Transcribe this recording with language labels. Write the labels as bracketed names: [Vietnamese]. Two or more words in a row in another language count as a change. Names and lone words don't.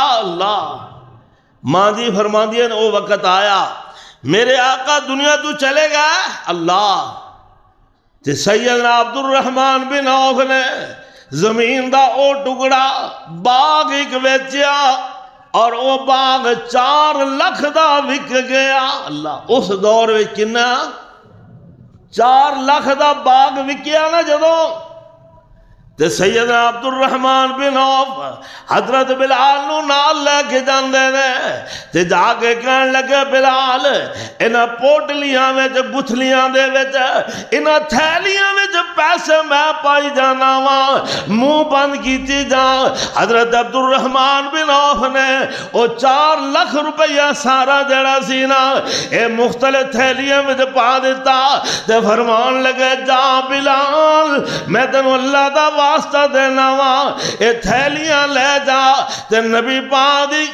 [Punjabi] اللہ ماں جی فرماندی ہے وہ وقت آیا میرے آقا دنیا تو چلے گا، اللہ تے سیدنا عبد الرحمن بن عوف نے زمین دا او ٹکڑا باغ ایک ویچیا اور وہ باغ 4 لکھ دا وک گیا۔ اللہ اس دور میں کنا 4 لکھ دا باغ وکیا نا جدوں تے سیدنا عبد الرحمن بن عوف حضرت بلال نو نال لے کے جاندے نے تے جا کے کہن لگے بلال انہاں پوٹلیاں وچ گتھلیاں دے وچ انہاں تھیلیاں وچ پیسے میں پائی جانا وا، منہ بند کیتی جا۔ حضرت عبد الرحمن بن عوف نے او 4 لکھ روپیہ سارا جڑا سی نا اے مختلف تھیلیاں وچ پا دیتا تے فرمان لگے جا بلال میں تینوں اللہ دا واسطہ دینا وا، اے تھیلیاں لے جا تے نبی پاک دی